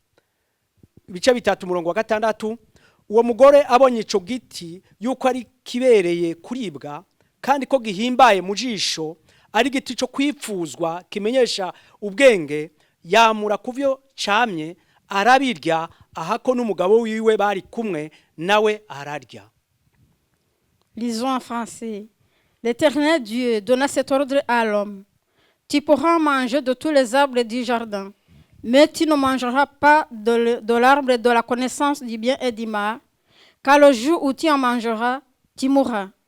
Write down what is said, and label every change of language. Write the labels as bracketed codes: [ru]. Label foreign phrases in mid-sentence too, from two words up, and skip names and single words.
[rn] ibice bitatu umurongo wa 6 uwo mugore abonye ico giti yuko ari kibereye kuribwa kandi ko gihimbaye mu jisho ari giti cyo kwipfuzwa kimenyesha ubwenge yamura kuvyo camye arabirya ahako n'umugabo wiwe bari kumwe nawe ararya. [fr] Lisons en français. L'Éternel Dieu donna cet ordre à l'homme. Tu pourras manger de tous les arbres du jardin, mais tu ne mangeras pas de l'arbre de la connaissance du bien et du mal, car le jour où tu en mangeras, tu mourras.